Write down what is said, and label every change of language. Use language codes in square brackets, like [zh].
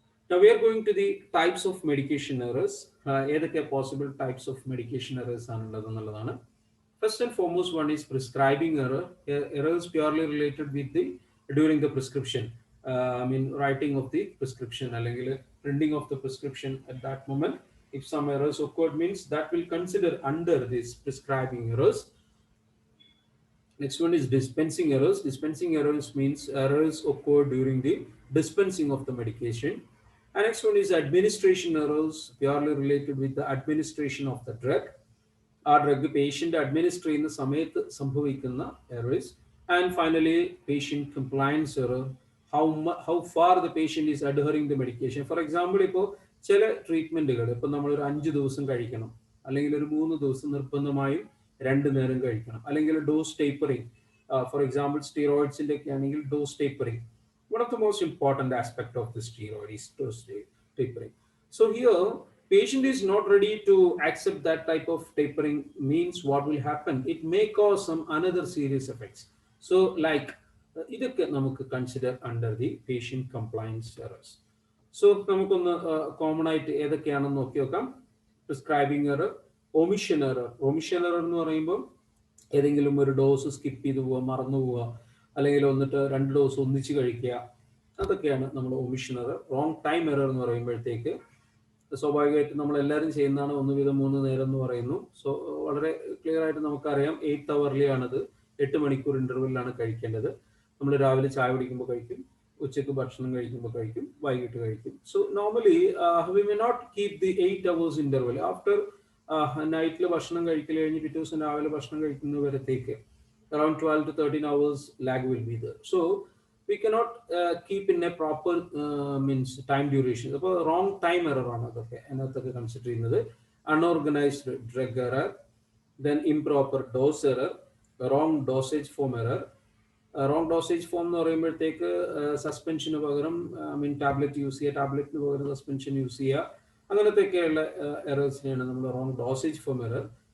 [en] Now we are going to the types of medication errors. ഏതൊക്കെ possible types of medication errors [ml] ആണുള്ളത് എന്നുള്ളതാണ്. [en] First and foremost one is prescribing error. Errors purely related with the during the prescription, writing of the prescription അല്ലെങ്കിൽ printing of the prescription at that moment. If some errors occurred, means that will consider under this prescribing errors. Next one is dispensing errors. Dispensing errors means errors occur during the dispensing of the medication. And next one is administration errors, purely related with the administration of the drug. [ml] ആ drug patient administer ചെയ്യുന്ന സമയത്ത് സംഭവിക്കുന്ന errors. [en] And finally patient compliance error, how far the patient is adhering the medication. For example, [ml] ഇപ്പോൾ ചില ട്രീറ്റ്മെന്റുകൾ ഇപ്പോൾ നമ്മളൊരു 5 ദിവസം കഴിക്കണം, അല്ലെങ്കിൽ ഒരു 3 ദിവസം നിർബന്ധമായും 2 നേരം കഴിക്കണം, അല്ലെങ്കിൽ ഡോസ് ടേപ്പറിങ്. [en] for example സ്റ്റീറോയിഡ്സിന്റെ [ml] ഒക്കെ ആണെങ്കിൽ [en] Dose tapering. One of the most important aspect of the steroid is dose tapering. So here, patient is not ready to accept that type of tapering, means what will happen? It may cause some another serious effects. So like, [ml] idakke namukku [en] consider under the patient compliance errors. [ml] So namukkonnu common ആയിട്ട് ഏതൊക്കെയാണെന്ന് നോക്കി നോക്കാം. [en] Prescribing error, omission error. [ml] Omission error എന്ന് പറയുമ്പോൾ ഏതെങ്കിലും ഒരു dose skip ചെയ്തു പോവുക, മറന്നു പോവുക, അല്ലെങ്കിൽ വന്നിട്ട് 2 ഡോസ് ഒന്നിച്ച് കഴിക്കുക, അതൊക്കെയാണ് നമ്മൾ omission error. Wrong time error എന്ന് പറയുമ്പോഴത്തേക്ക് സ്വാഭാവികമായിട്ട് നമ്മൾ എല്ലാവരും ചെയ്യുന്നതാണ് 1/3 നേരം എന്ന് പറയുന്നു. സോ വളരെ ക്ലിയർ ആയിട്ട് നമുക്കറിയാം 8 hourly ആണത്, 8 മണിക്കൂർ ഇന്റർവെല്ലാണ് കഴിക്കേണ്ടത്. നമ്മൾ രാവിലെ ചായ കുടിക്കുമ്പോൾ കഴിക്കും, ഉച്ചയ്ക്ക് ഭക്ഷണം കഴിക്കുമ്പോൾ കഴിക്കും, വൈകിട്ട് കഴിക്കും. [en] So normally we may not keep the 8 hours interval. [ml] After നൈറ്റിൽ ഭക്ഷണം കഴിക്കൽ കഴിഞ്ഞ് പിറ്റേ ദിവസം രാവിലെ ഭക്ഷണം കഴിക്കുന്നവരത്തേക്ക് [en] around 12 to 13 hours lag will be there. So we cannot keep in a proper means time duration. അപ്പോൾ wrong time error [ml] ആണ് അതൊക്കെ അതിനകത്തൊക്കെ കൺസിഡർ ചെയ്യുന്നത്. [en] Unorganized drug error, then improper dose error, wrong dosage form error. [ml] Wrong dosage form എന്ന് പറയുമ്പോഴത്തേക്ക് സസ്പെൻഷന് പകരം tablet use ചെയ്യുക, ടാബ്ലറ്റിന് പകരം സസ്പെൻഷൻ യൂസ് ചെയ്യുക, അങ്ങനത്തെയൊക്കെയുള്ള എറേഴ്സിനെയാണ് നമ്മൾ റോങ് ഡോസേജ് ഫോം എറർ.